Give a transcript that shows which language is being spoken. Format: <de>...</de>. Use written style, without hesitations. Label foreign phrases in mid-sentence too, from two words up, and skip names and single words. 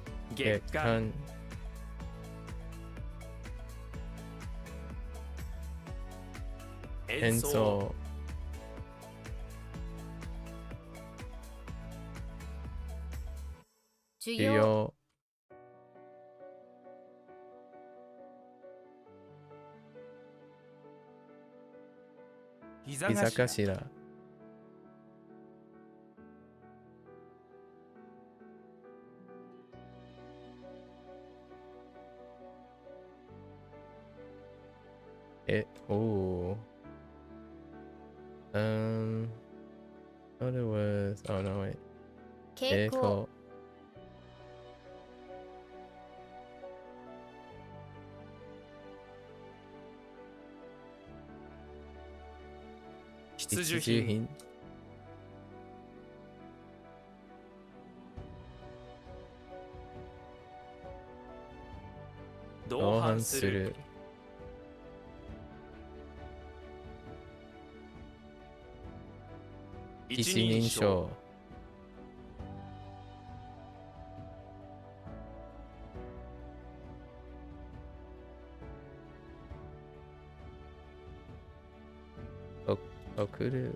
<ja>月間演演奏奏需要需要膝膝</ja> <en>頭おー what it was oh no wait</en> <ja>傾向必需必需品品同同伴する伴する一一人人称称送る</ja>